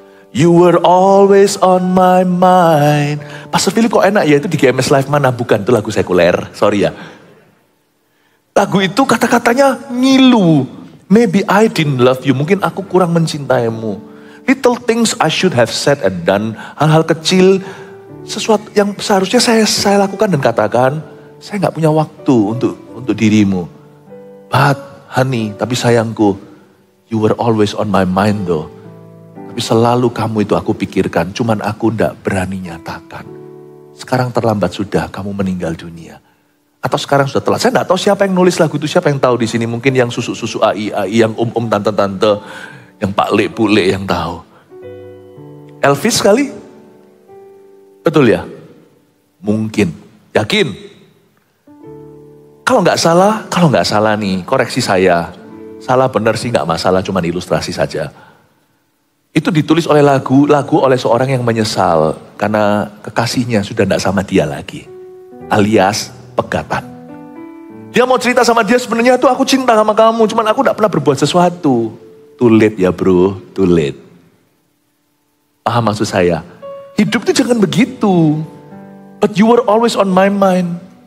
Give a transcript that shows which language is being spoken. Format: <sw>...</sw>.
<en>You were always on my mind.</en> <id>Pastor Philip kok enak ya, itu di GMS Live mana? Bukan, itu lagu sekuler, sorry ya. Lagu itu kata-katanya ngilu.</id> <en>Maybe I didn't love you,</en> <id>mungkin aku kurang mencintaimu.</id> <en>Little things I should have said and done.</en> <id>Hal-hal kecil, sesuatu yang seharusnya saya lakukan dan katakan, saya gak punya waktu untuk dirimu.</id> <en>But honey,</en> <id>tapi sayangku,</id> <en>you were always on my mind though.</en> <id>Tapi selalu kamu itu aku pikirkan, cuman aku ndak berani nyatakan. Sekarang terlambat sudah, kamu meninggal dunia. Atau sekarang sudah telat. Saya ndak tahu siapa yang nulis lagu itu, siapa yang tahu di sini. Mungkin yang susu-susu AI, yang tante-tante, yang Pak Le, Bu Le yang tahu. Elvis kali? Betul ya? Mungkin. Yakin? Kalau nggak salah nih, koreksi saya. Salah benar sih nggak masalah, cuma ilustrasi saja. Itu ditulis oleh lagu oleh seorang yang menyesal karena kekasihnya sudah tidak sama dia lagi. Alias pegatan. Dia mau cerita sama dia, sebenarnya tuh aku cinta sama kamu, cuman aku tidak pernah berbuat sesuatu.</id> <en>Too late ya bro, too late.</en> <id>Paham maksud saya? Hidup itu jangan begitu.</id> <en>But you were always on my mind.</en>